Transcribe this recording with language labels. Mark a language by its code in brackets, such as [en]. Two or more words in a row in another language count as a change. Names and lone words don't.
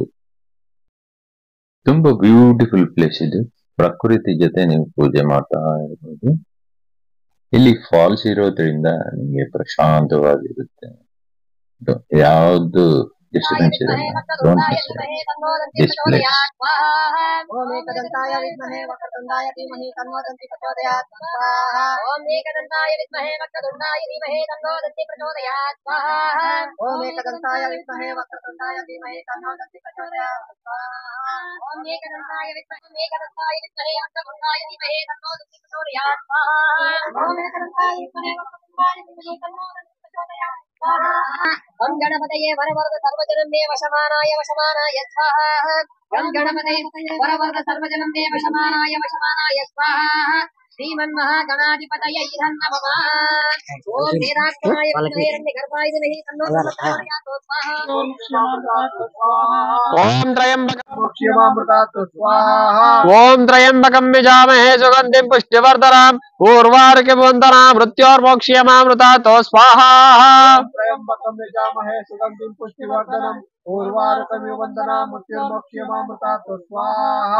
[kn] ತುಂಬಾ [en] beautiful place [kn] ಇದು. ಪ್ರಕೃತಿ ಜೊತೆ ನೀವು ಪೂಜೆ ಮಾಡ್ತಾ ಇರ್ಬೋದು. ಇಲ್ಲಿ ಫಾಲ್ಸ್ ಇರೋದ್ರಿಂದ ನಿಮಗೆ ಪ್ರಶಾಂತವಾಗಿರುತ್ತೆ. ಯಾವ್ದು ಡಿಸ್ಟರ್ಬೆನ್ಸ್ ಇರಲ್ಲ. [en] Don't miss this place. [sa] ಓಂ ಏಕದಂತಾಯ ವಿದ್ಮಹೇ ವಕ್ರತುಂಡಾಯ ಧೀಮಹಿ ತನ್ನೋ ದಂತಿ ಪ್ರಚೋದಯಾತ್. ಓಂ ಏಕದಂತಾಯ ವಿದ್ಮಹೇ ವಕ್ರತುಂಡಾಯ ಧೀಮಹಿ ತನ್ನೋ ದಂತಿ ಪ್ರಚೋದಯಾತ್. ಓಂ ಏಕದಂತಾಯ ವಿದ್ಮಹೇ ವಕ್ರತುಂಡಾಯ ಧೀಮಹಿ ತನ್ನೋ ದಂತಿ ಪ್ರಚೋದಯಾತ್. ಓಂ ಏಕದಂತಾಯ ವಿದ್ಮಹೇ ವಕ್ರತುಂಡಾಯ ಧೀಮಹಿ ತನ್ನೋ ದಂತಿ ಪ್ರಚೋದಯಾತ್. ಓಂ ಏಕದಂತಾಯ ವಿದ್ಮಹೇ ವಕ್ರತುಂಡಾಯ ಧೀಮಹಿ ತನ್ನೋ ದಂತಿ ಪ್ರಚೋದಯಾತ್. ಗಂ ಗಣಪತಯೇ ವರವರದ ಸರ್ವಜನಂ ದೇವ ವಶಮಾನಾಯ ಸ್ವಾಹಾ. ಗಂ ಗಣಪತಯೇ ವರವರದ ಸರ್ವಜನಂ ದೇವ ವಶಮಾನಾಯ ಸ್ವಾಹಾ. ಶ್ರೀಮನ್ಮಹಾಗಣಾಧಿಪತಯೈ ನಮಃ. ಓಂ ವೇದಾತ್ಮನಾಯ ವಿದ್ಮಹೇ ಗರ್ಭಾಯ ಧೀಮಹಿ ತನ್ನೋ ಪ್ರಚೋದಯಾತ್. ಓಂ ತ್ರಯಂಬಕಂ ಯಜಾಮಹೇ ಸುಗಂಧಿಂ ಪುಷ್ಟಿವರ್ಧನಂ ಊರ್ವಾರುಕಮಿವ ಬಂಧನಾನ್ ಮೃತ್ಯೋರ್ಮೋಕ್ಷಯಮಾಮೃತಾತ್ ಸ್ವಾಹಾ. ತ್ರಯಂಬಕಂ ಯಜಾಮಹೇ ಸುಗಂಧಿಂ ಪುಷ್ಟಿವರ್ಧನಂ ಊರ್ವಾರುಕಮಿವ ಬಂಧನಾನ್ ಮೃತ್ಯೋರ್ಮೋಕ್ಷಯಮಾಮೃತಾತ್ ಸ್ವಾಹಾ.